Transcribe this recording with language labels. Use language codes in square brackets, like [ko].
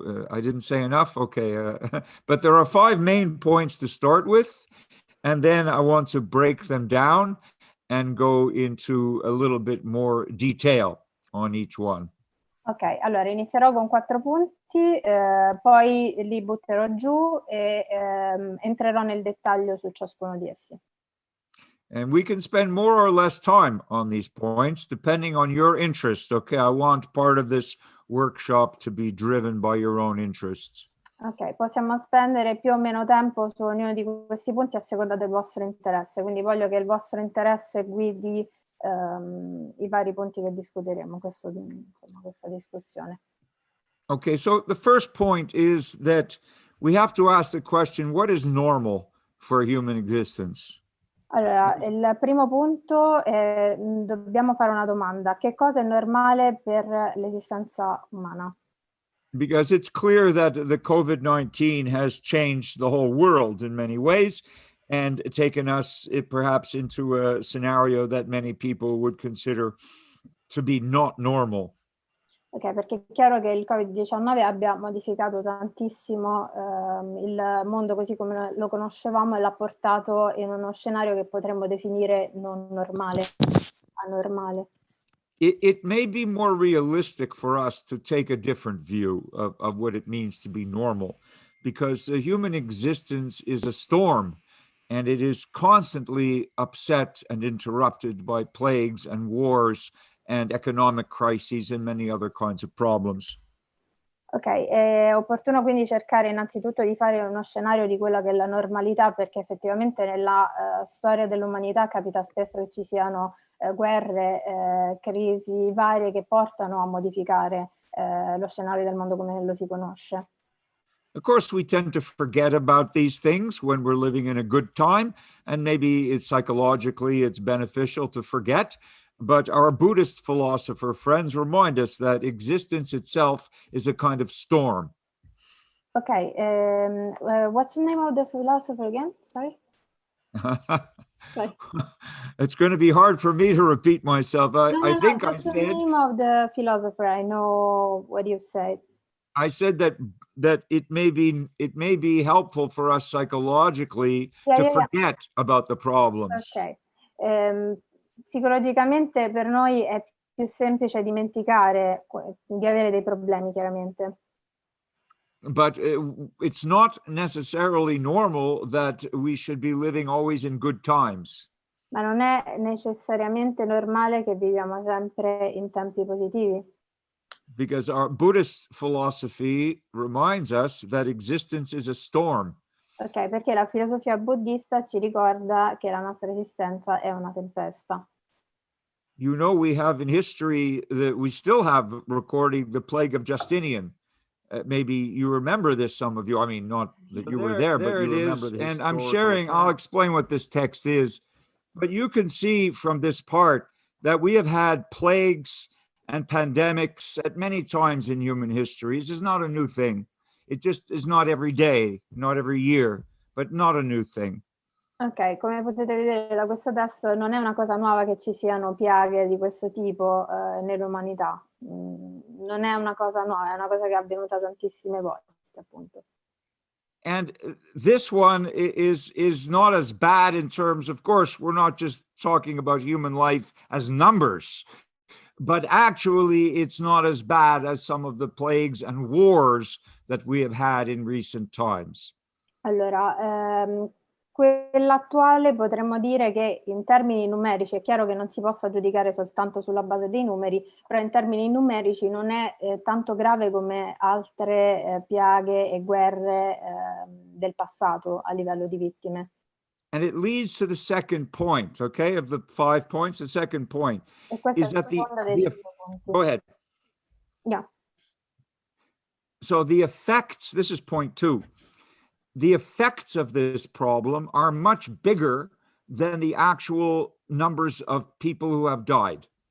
[en] I didn't say enough. Okay, but there are 5 main points to start with, and then I want to break them down and go into a little bit more detail on each one. [it] Ok, allora inizierò con 4 punti, poi li butterò giù e entrerò nel dettaglio su ciascuno di essi. [en] And we can spend more or less time on these points depending on your interest. Okay, I want part of this workshop to be driven by your own interests. [it] Ok, possiamo spendere più o meno tempo su ognuno di questi punti a seconda del vostro interesse, quindi voglio che il vostro interesse guidi i vari punti che discuteremo, questa discussione. [en] Okay, so the first point is that we have to ask the question, what is normal for human existence? [it] Allora, il primo punto è, dobbiamo fare una domanda: che cosa è normale per l'esistenza umana? [en] Because it's clear that the COVID-19 has changed the whole world in many ways and taken us perhaps into a scenario that many people would consider to be not normal. [it] Ok, perché è chiaro che il Covid-19 abbia modificato tantissimo il mondo così come lo conoscevamo e l'ha portato in uno scenario che potremmo definire non normale, anormale. [en] It may be more realistic for us to take a different view of what it means to be normal, because the human existence is a storm, and it is constantly upset and interrupted by plagues and wars and economic crises and many other kinds of problems. [it] Ok, è opportuno quindi cercare innanzitutto di fare uno scenario di quella che è la normalità, perché effettivamente nella storia dell'umanità capita spesso che ci siano guerre, crisi varie che portano a modificare lo scenario del mondo come lo si conosce. [en] Of course, we tend to forget about these things when we're living in a good time, and maybe it's psychologically it's beneficial to forget. But our Buddhist philosopher friends remind us that existence itself is a kind of storm. Ok, what's the name of the philosopher again? Sorry. Sorry. It's going to be hard for me to repeat myself. I think I That's said the name of the philosopher. I know what you said. I said that it may be helpful for us psychologically to forget about the problems. Ok. [it] Psicologicamente per noi è più semplice dimenticare di avere dei problemi, chiaramente. [en] But it's not necessarily normal that we should be living always in good times. [it] Ma non è necessariamente normale che viviamo sempre in tempi positivi. [en] Because our Buddhist philosophy reminds us that existence is a storm. [it] Ok, perché la filosofia buddista ci ricorda che la nostra esistenza è una tempesta. [en] You know, we have in history that we still have recording the plague of Justinian. Maybe you remember this, some of you. I mean, not that you were there, but you remember this. And I'm sharing, I'll explain what this text is. But you can see from this part that we have had plagues and pandemics at many times in human history. This is not a new thing. It just is not every day, not every year, but not a new thing. [it] Ok, come potete vedere da questo testo non è una cosa nuova che ci siano piaghe di questo tipo nell'umanità. Non è una cosa nuova, è una cosa che è avvenuta tantissime volte, appunto. [en] And this one is not as bad in terms, of course, we're not just talking about human life as numbers, but actually it's not as bad as some of the plagues and wars that we have had in recent times. [it] Allora, quella attuale potremmo dire che in termini numerici, è chiaro che non si possa giudicare soltanto sulla base dei numeri, però in termini numerici non è tanto grave come altre piaghe e guerre del passato a livello di vittime. [en] And it leads to the second point, okay, of the 5 points. The second point [it] E questo è [en] is [it] il [en] that [it] secondo dei 5 punti. [en] go ahead. Yeah. So the effects, this is point 2. The effects of this problem are much bigger than the actual numbers of people who have died.